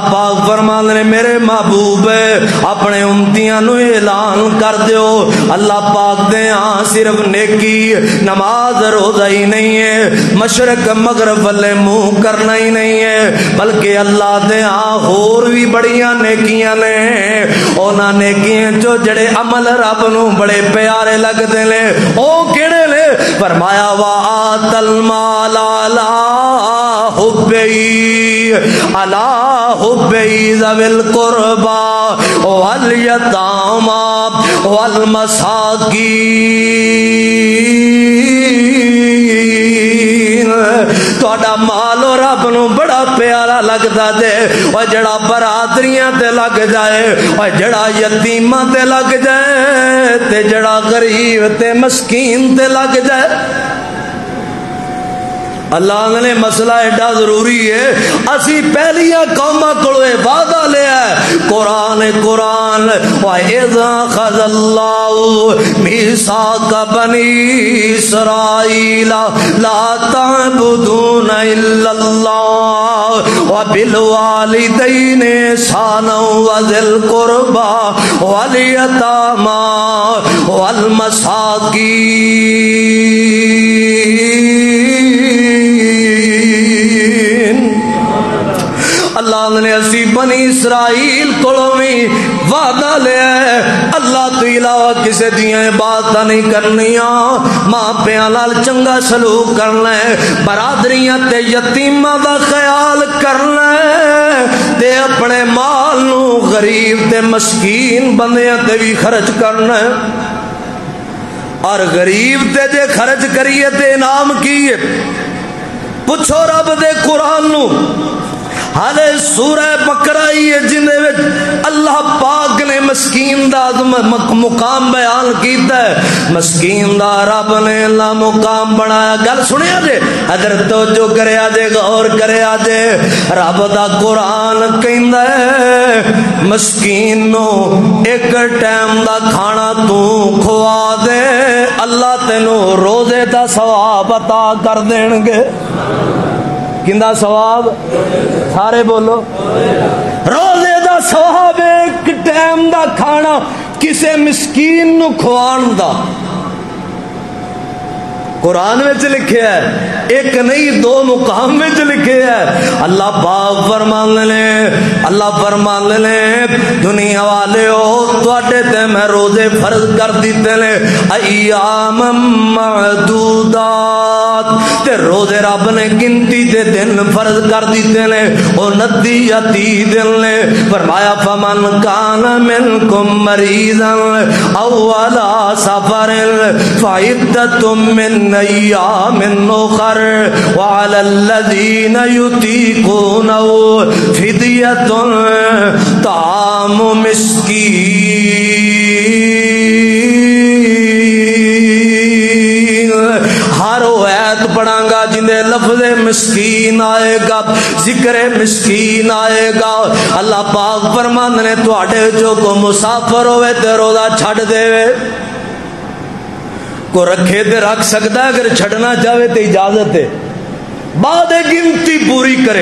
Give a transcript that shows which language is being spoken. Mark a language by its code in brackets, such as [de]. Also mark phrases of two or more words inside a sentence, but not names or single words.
[pa] پاک فرماندے نے میرے محبوب اپنے امتیاں نو اعلان کر دیو، اللہ پاک دے ہاں صرف نیکی نماز روزہ ہی نہیں ہے، مشرق مغرب والے منہ کرنا ہی نہیں ہے، بلکہ اللہ دے ہاں اور بھی بڑیاں نیکیاں نے، اونا نیکیاں جو جڑے عمل رب نو بڑے پیارے لگ دے لے، او کیڑے لے؟ [ar] فرمایا وَآتَ الْمَالَ عَلَىٰ حُبِّهِ ذوِي الْقُرْبَىٰ وَالْيَتَامَىٰ وَالْمَسَاکِینِ۔ [pa] تہاڈا مال رب نو بڑا پیارا لگدا جے، او جڑا برادریاں تے لگ جائے، او جڑا یتیماں تے لگ جائے، تے جڑا غریب تے مسکین تے لگ جائے۔ اللہ نے مسئلہ ایڈا ضروری ہے، اسی پہلیاں قوماں کولو وعدہ لیا ہے قرآن [ar] وَإِذَا أَخَذَ اللَّهُ مِيثَاقَ بَنِي إِسْرَائِيلَ لَا تَعْبُدُونَ إِلَّا اللَّهَ وَبِالْوَالِدَيْنِ إِحْسَانًا وَذِي الْقُرْبَى وَالْيَتَامَى وَالْمَسَاكِينِ۔ [pa] اللہ نے اسی بنی اسرائیل کولوں بھی وعدہ لیا ہے اللہ تو علاوہ کسے دیاں عبادتاں نہیں کرنیاں، ماں پیاں نال چنگا سلوک کرنا ہے، برادریاں تے یتیماں دا خیال کرنا ہے، تے اپنے مال نو غریب تے مسکین بندیاں تے بھی خرچ کرنا ہے۔ اور غریب تے جے خرچ کریے تے انعام کیے، پوچھو رب دے قرآن نو حالے سورہ بقرہ ہے جن اللہ پاک نے مسکین دا مقام بیان کیتا ہے، مسکین دا رب نے اللہ مقام بنایا۔ گل سنیا جے ادھر توجہ کرے آجے، غور کرے آجے، رب دا قرآن کہندا ہے مسکین نو ایک ٹائم دا کھانا تو کھوا دے اللہ تینو روزے دا ثواب عطا کر دین گے۔ کیندا ثواب؟ سارے بولو، روزے دا ثواب ایک ٹائم دا کھانا کسے مسکین نو کھوان دا۔ [ur] قرآن میں لکھے ہے، ایک نہیں دو مقام میں لکھے ہے۔ [pa] اللہ پاک فرمان لے دنیا والے ہو تواڈے تے میں روزے فرض کر دیتے نے [ar] ایام معدودات، [pa] تے روزے رب نے گنتی دے دن فرض کر دیتے نے، او 29 یا 30 دن نے۔ [ar] فرمایا فمن کان منکم مریضا او علی سفر فعدۃ من ایام اخر وعلی الذین یطیقونہ فدیۃ طعام مسکین۔ [pa] ہر آیت پڑھاں گا جنہیں لفظ مسکین آئے گا، ذکر مسکین آئے گا۔ اللہ پاک فرماندے نے تواڈے جو کو مسافر ہوئے تے روزہ چھڈ دے، کو رکھے تے رکھ سکتا ہے، اگر چھڑنا چاہے تو اجازت ہے، بعد گنتی پوری کرے۔